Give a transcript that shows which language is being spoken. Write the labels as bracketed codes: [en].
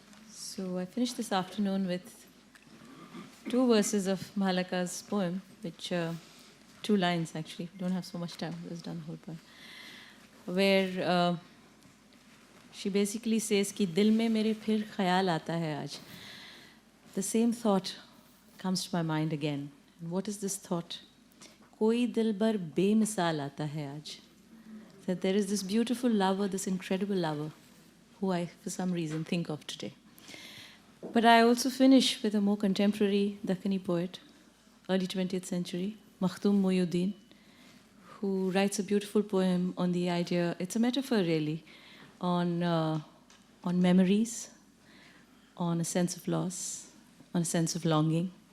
[en] So I finished this afternoon with two verses of Mah Laqa's poem, which, 2 lines actually, we don't have so much time, it's done the whole poem, where she basically says [ur] कि दिल में मेरे फिर ख्याल आता है आज. [en] The same thought comes to my mind again. And what is this thought? [ur] कोई दिलबर बेमिसाल आता है आज. [en] That there is this beautiful lover, this incredible lover, who I, for some reason, think of today. But I also finish with a more contemporary Dakkani poet, early 20th century, Makhdoom Mohyuddin, who writes a beautiful poem on the idea, it's a metaphor really, on memories, on a sense of loss, on a sense of longing.